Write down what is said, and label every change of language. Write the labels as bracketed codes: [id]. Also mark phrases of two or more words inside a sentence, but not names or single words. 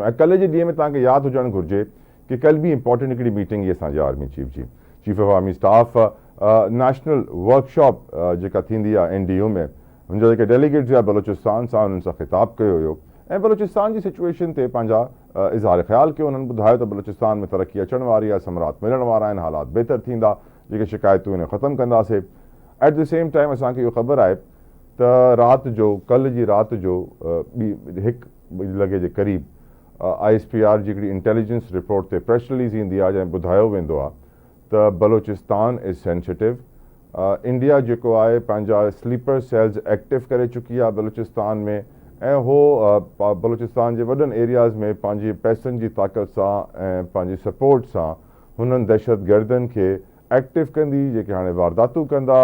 [sd] ऐं कल्ह जे ॾींहं में तव्हांखे यादि हुजणु घुरिजे कि कल्ह बि इंपॉर्टेंट हिकिड़ी मीटिंग हुई असांजे [en] army chief of army staff national workshop [sd] जेका थींदी आहे NDU में, हुनजा जेके डेलीगेट्स हुआ बलोचिस्तान सां, हुननि सां ख़िताबु कयो हुयो ऐं बलोचिस्तान जी सिचुएशन ते पंहिंजा इज़हार ख़्यालु कयो। हुननि ॿुधायो त बलोचिस्तान में तरक़ी अचण वारी आहे, समरात मिलण वारा आहिनि, हालात बहितर थींदा, जेके शिकायतूं आहिनि ख़तमु कंदासीं। [en] at the same time [sd] असांखे इहो ख़बर आहे त राति जो, कल्ह जी राति जो 1 लॻे जे क़रीब ISPR जी हिकिड़ी [en] intelligence report [sd] ते [en] press release [sd] ईंदी आहे जंहिं ॿुधायो वेंदो आहे त बलोचिस्तान [en] is sensitive. [sd] इंडिया जेको आहे पंहिंजा [en] sleeper cells active [sd] करे चुकी आहे बलोचिस्तान में ऐं हो बलोचिस्तान जे वॾनि एरियाज़ में पंहिंजी पैसनि जी ताक़त सां ऐं पंहिंजी सपोर्ट सां हुननि दहशतगर्दनि खे एक्टिव कंदी, जेके हाणे वारदातूं कंदा।